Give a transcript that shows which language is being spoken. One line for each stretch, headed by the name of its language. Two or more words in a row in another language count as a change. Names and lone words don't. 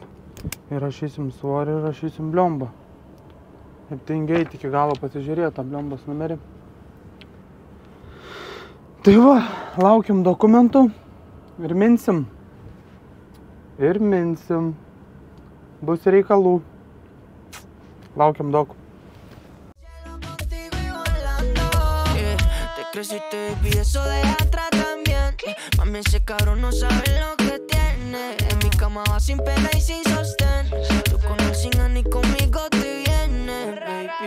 Lithuanian: Įrašysim svorį, įrašysim bliombą. Ir tingiai iki galo pasižiūrėjo tą bliombos numerį. Tai va, laukiam dokumentų ir minsim. Bus reikalų. Laukiam doku.
Spanish: Creciste, baby, eso de atrás también. Mami, ese cabrón no sabe lo que tiene. En mi cama va sin pena y sin sostén. Tú con él sin ni conmigo te vienes, baby.